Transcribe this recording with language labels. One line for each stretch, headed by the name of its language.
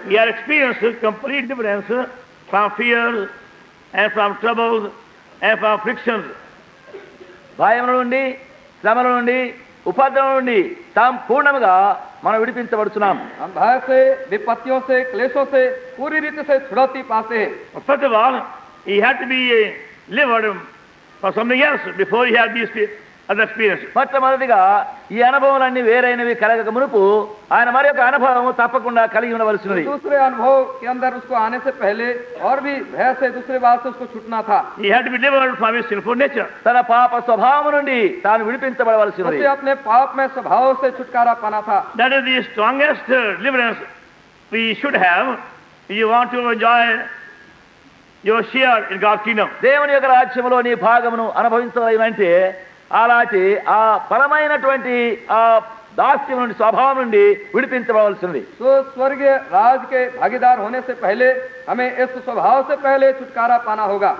English: we are experiencing complete deliverance from fears and from troubles and from afflictions.
Telugu: భయముల నుండి శ్రమల నుండి ఉపద్రవం నుండి సంపూర్ణంగా మనం విడిపించబడుచున్నాం।
Hindi: हम भय से, विपत्तियों से, क्लेशों से पूरी रीति से छुड़ौती पाते हैं।
English: But first of all, he had to be delivered for something else before he had these other experiences.
Telugu: మొట్టమొదటిగా ఈ అనుభవాలన్నీ వేరైనవి కలగక మునుపు ఆయన మరి ఒక అనుభవం తప్పకుండా కలిగి ఉండవలసినది।
Hindi: दूसरे अनुभव के अंदर उसको आने से पहले और भी भय से दूसरे बात से उसको छूटना था।
English: He had to be delivered from his sinful nature.
Telugu: తన పాప స్వభావం నుండి తాను విడిపించబడవలసినది।
Hindi: उसे अपने पाप में स्वभाव से छुटकारा पाना था।
English: That is the strongest deliverance we should have if you want to enjoy your share in God's kingdom.
Telugu: దేవుని యొక్క రాజ్యములో నీ భాగమును అనుభవించవాలంటే అలాంటి ఆ పరమైనటువంటి ఆ దాస్యం నుండి స్వభావం నుండి విడిపించబడవలసినది।
Hindi: तो स्वर्गीय राज के भागीदार होने से पहले हमें इस स्वभाव से पहले छुटकारा पाना होगा।